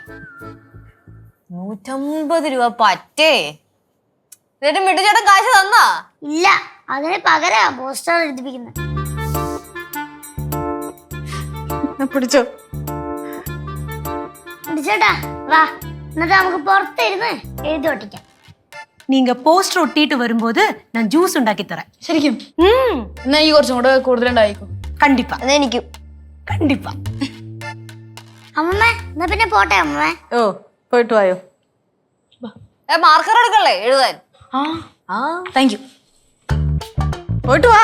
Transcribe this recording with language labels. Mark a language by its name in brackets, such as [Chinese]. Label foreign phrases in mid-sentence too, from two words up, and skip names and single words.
[Malayalam] 150 രൂപ പറ്റേ എന്നിട്ട് മിടുച്ചേട്ടൻ കാശ് തന്നാ ഇല്ല അതിന് പകരം പോസ്റ്റർ എഴുതിപ്പിക്കുന്നത് പിടിച്ചോ മിട്ടിച്ചേട്ടാ വാ എന്നിട്ട് നമുക്ക് പുറത്തിരുന്ന് എഴുതി ഒട്ടിക്കാം [Tamil] நீங்க போஸ்டர் ஒட்டிட்டு வரும்போது நான் ஜூஸ் ഉണ്ടാക്കി தரேன் [Malayalam] ശരിക്കും എന്നാ ഈ കുറച്ചും കൂടെ കൂടുതലുണ്ടായിക്കോ [Tamil] கண்டிப்பா [Malayalam] അതെനിക്കും [Tamil] கண்டிப்பா [Malayalam] അമ്മമ്മ എന്നാ പിന്നെ പോട്ടെ അമ്മമ്മ ഓ പോയിട്ട് വായോ മാർക്കർ എടുക്കല്ലേ എഴുതാൻ [English] thank you [Malayalam] പോയിട്ട് വാ